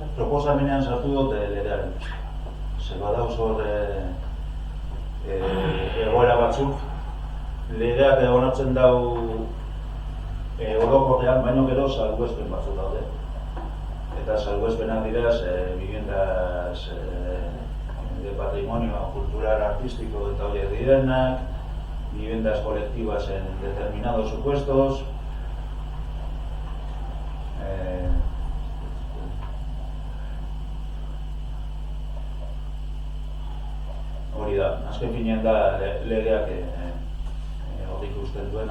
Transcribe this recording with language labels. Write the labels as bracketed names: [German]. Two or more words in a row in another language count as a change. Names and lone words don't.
[Basque] Proposamenean sartu dute legearen. Badauz hor egoera batzuk, legeak onartzen dau orokorrean, baino gero salbuespen batzuk daude. Eta salbuespenak dira [Spanish] viviendas de patrimonio cultural artístico [Basque] eta horiek direnak, [Spanish] viviendas colectivas en determinados supuestos, [Basque] hori da, azken finean da legeak hori ikusten duena.